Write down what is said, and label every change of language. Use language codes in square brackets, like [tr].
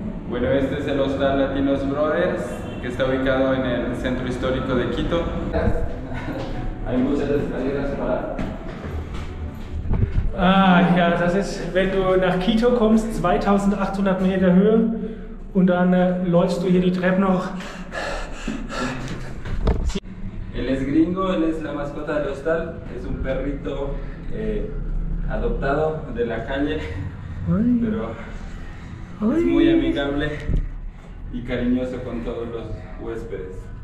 [es] Bueno, este es el Hostal Latinos Brothers, que está ubicado en el centro histórico de Quito. Hay muchas escaleras para... [de] Ah, ja, das ist, wenn du nach Quito kommst, 2800 Meter Höhe und dann läufst du hier die Treppen hoch. [es] Él es gringo, él es la mascota del hostal, es un perrito adoptado de la calle, pero es muy amigable y cariñoso con todos los huéspedes.